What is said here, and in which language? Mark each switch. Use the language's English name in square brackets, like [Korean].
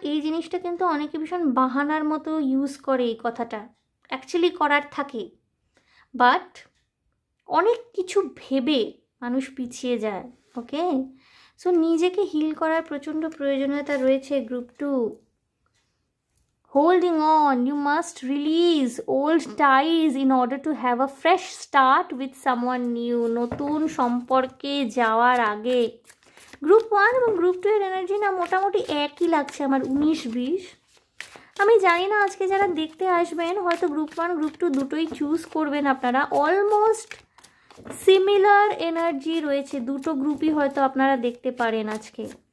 [Bangla] এই জিনিসটা কিন্তু অনেকে ভীষণ বাহানার মতো ইউজ করে এই কথাটা, অ্যাকচুয়ালি করার থাকে, বাট অনেক কিছু ভেবে মানুষ পিছিয়ে যায়। ওকে, সো নিজেকে হিল করার প্রচণ্ড প্রয়োজনীয়তা রয়েছে group 2। [English] Holding on, you must release old ties in order to have a fresh start with someone new. [Bangla] নতুন সম্পর্কে যাওয়ার আগে গ্রুপ 1 এবং গ্রুপ 2 এর এনার্জি না মোটামুটি একই লাগছে আমার, 19-20। আমি জানি না আজকে যারা দেখতে আসবেন হয়তো গ্রুপ 1 গ্রুপ 2 দুটোই চুজ করবেন আপনারা, অলমোস্ট সিমিলার এনার্জি রয়েছে, দুটো গ্রুপই হয়তো আপনারা দেখতে পারেন আজকে।